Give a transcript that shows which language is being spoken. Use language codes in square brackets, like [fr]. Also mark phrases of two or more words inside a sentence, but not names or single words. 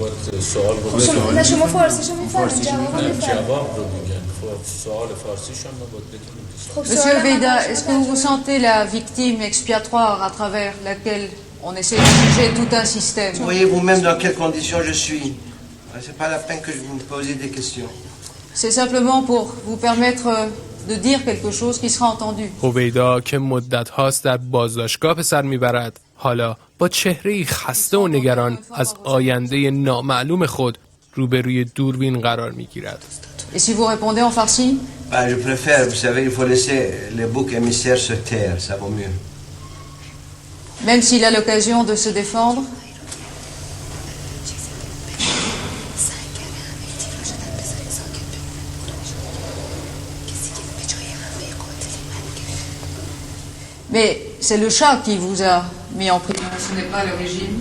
[fa] باید سوال رو نه شما فارسی شما میفهمید جواب جواب رو میگن. خب سوال فارسیشون رو باید بتونیم که [fr] Monsieur Veida, est-ce que vous vous sentez la victime expiatoire à travers laquelle on essaie de juger tout un système? Vous voyez vous-même dans quelles conditions je suis. C'est pas la peine que vous me posiez des questions. C'est simplement pour vous permettre de dire quelque chose qui sera entendu. [fa] هویدا که مدت هاست در بازداشتگاه به سر میبرد، حالا با چهره‌ای خسته و نگران از آینده نامعلوم خود روبروی دوربین قرار میگیرد. [fr] Et si vous répondez en farsi? Je préfère, vous savez, il faut laisser les boucs émissaires se taire, ça vaut mieux. Même s'il a l'occasion de se défendre? Mais c'est le chat qui vous a mis en prison, ce n'est pas le régime.